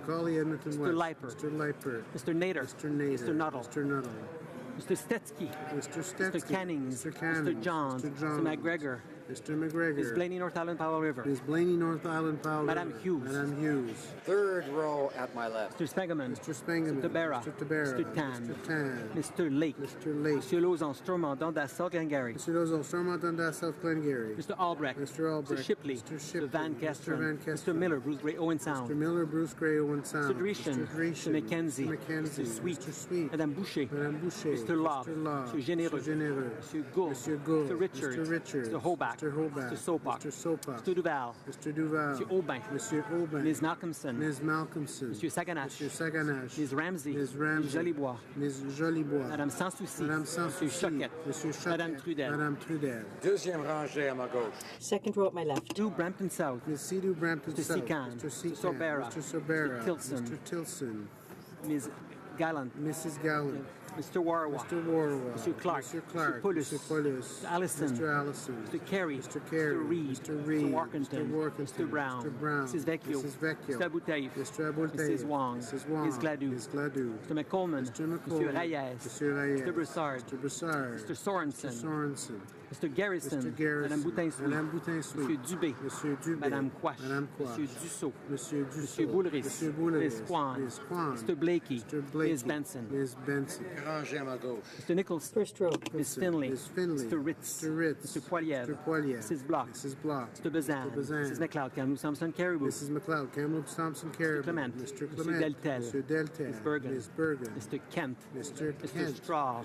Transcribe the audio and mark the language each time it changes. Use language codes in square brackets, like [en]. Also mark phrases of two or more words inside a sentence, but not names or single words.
[en] Foley, Edmonton Mr. West. Leiper. Mr. Leiper. Mr. Nader. Mr. Nader. Mr. Nuttall. Mr. Nuttall. Mr. Stetsky. Mr. Stetsky. Mr. Cannings. Mr. Cannings. Mr. Johns. Mr. Johns. Mr. McGregor. Mr. McGregor. Ms. Blaney, North Island, Powell River. Ms. Blaney, North Island, Powell Madame River. Hughes. [fr] Madame Hughes. [en] Third row at my left. Mr. Spengeman. Mr. Spengeman. Mr. Tabera. Mr. Tabera. Mr. Tan. Mr. Tan. Mr. Lake. Mr. Lake. Mr. Lauzon, Stormont, Dundas, South Glengarry. Mr. Lozell, Stormont, Dundas, South Glengarry. Mr. Albrecht. Mr. Albrecht. Mr. Shipley. Mr. Shipley. Mr. Van Kesteren. Mr. Van Kesteren. Mr. Miller, Bruce Gray, Owen Sound. Mr. Miller, Bruce Gray, Owen Sound. Mr. Dreeshen. Mr. Dreeshen. Mr. McKenzie. Mr. McKenzie. Mr. Sweet. Mr. Sweet. [fr] Madame Boucher. Madame Boucher. [en] Mr. Love. Mr. Love. Mr. Généreux. Mr. Généreux. Mr. Gould. Mr. Gould. Mr. Richards. Mr. Richards. Mr. Hobach. Mr. Hobart. Mr. Sopak. Mr. Sopak. Mr. Duval. Mr. Duval. Mr. Aubin. [fr] Monsieur Aubin. [en] Ms. Malcolmson. Ms. Malcolmson. [fr] Monsieur Saganache. Monsieur Saganache. [en] Ms. Ramsey. Ms. Ramsey. Ms. Jolibois. Ms. Jolibois. [fr] Madame Sanssouci. Madame Monsieur Sanssouci. Choquette. Monsieur Choquette. Madame Trudel. Madame Trudel. Deuxième rangée à ma gauche. [en] Second row at my left. Stu Brampton South. Ms. Sidhu Brampton Mr. South. Sikan. Mr. Sikan. Mr. Sorbera. Mr. Sorbera. Mr. Tilson. Mr. Tilson. Ms. Gallant. Mrs. Gallant. Mr. Warwa. Mr. Warwa. Mr. Clark. Mr. Clark. Mr. Pulis. Mr. Pulis. Mr. Allison. Mr. Allison. Mr. Carey. Mr. Carey. Mr. Reed. Mr. Reed. Mr. Workington. Mr. Workington. Mr. Brown. Mr. Brown. Mrs. Vecchio. Mrs. Vecchio. Mr. Aboutaïf. Mr. Aboutaïf. Mrs. Wong. Mrs. Wong. Ms. Gladue. Ms. Gladue. Mr. McColeman. Mr. McColeman. Mr. Reyes. Mr. Reyes. Mr. Broussard. Mr. Broussard. Mr. Sorensen. Mr. Sorensen. Mr. Garrison. Mr. Garrison. [fr] Madame Boutin-Souis. Madame Boutin-Souis. Monsieur Dubé. Monsieur Dubé. Madame Quash. Madame Quash. Monsieur Dussault. Monsieur Dussault. Monsieur Boulris. Monsieur Boulris. [en] Ms. Kwan. Ms. Kwan. Mr. Blakey. Mr. Blakey. Ms. Benson. Ms. Benson. [fr] Rangée à ma gauche. [en] Mr. Nichols. First row. Ms. Finley. Ms. Finley. Mr. Ritz. Mr. Ritz. Mr. Poilievre. Mr. Poilievre. Mrs. Block. Mrs. Block. Mr. Bazan. Mr. Bazan. Mrs. McLeod. Kamloops Thompson Caribou. Mrs. McLeod. Kamloops Thompson Caribou. Clement. Mr. Mr. Clement. Deltel. Mr. Deltel. Ms. Bergen. Ms. Bergen. Mr. Kent. Mr. Mr. Kent. Straw.